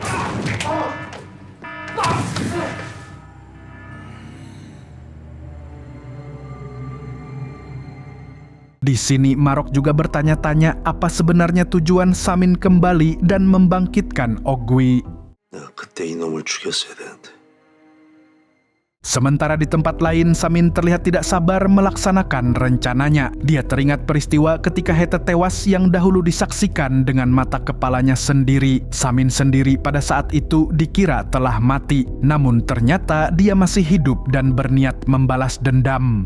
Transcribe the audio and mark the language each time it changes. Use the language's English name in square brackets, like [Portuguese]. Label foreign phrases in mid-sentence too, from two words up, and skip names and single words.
[Indonesian] Di sini Marok juga bertanya-tanya apa sebenarnya tujuan Samin kembali dan membangkitkan Ogwi. [Korean] 그때 이놈을 죽였어야 되는데. [Indonesian] Sementara di tempat lain, Samin terlihat tidak sabar melaksanakan rencananya. Dia teringat peristiwa ketika Hete tewas yang dahulu disaksikan dengan mata kepalanya sendiri. Samin sendiri pada saat itu dikira telah mati, namun ternyata dia masih hidup dan berniat membalas dendam.